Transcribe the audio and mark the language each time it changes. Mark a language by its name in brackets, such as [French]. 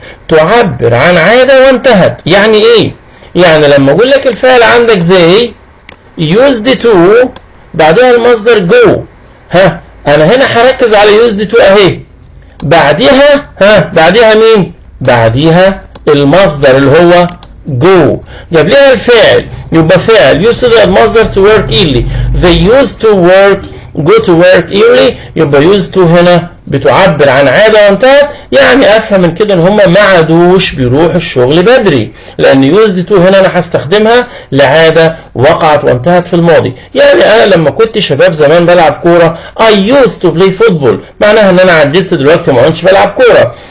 [Arabic] تعبر عن عادة وانتهت. يعني ايه؟ يعني لما اقول لك الفعل عندك زي used to بعدها المصدر go، ها انا هنا هركز على used to اهي، بعديها بعديها مين؟ بعديها المصدر اللي هو go، جاب لها الفعل، يبقى فعل used to المصدر [English] to work early. they used to work go to work early، [Arabic] يبقى used to هنا بتعبر عن عادة وانتهت. يعني افهم من كده ان هم ما عادوش بيروحوا الشغل بدري، لان used to هنا انا هستخدمها لعادة وقعت وانتهت في الماضي. يعني انا لما كنت شباب زمان بلعب كورة [English] I used to play football، [Arabic] معناها ان انا عجزت دلوقتي ما كنتش بلعب كورة.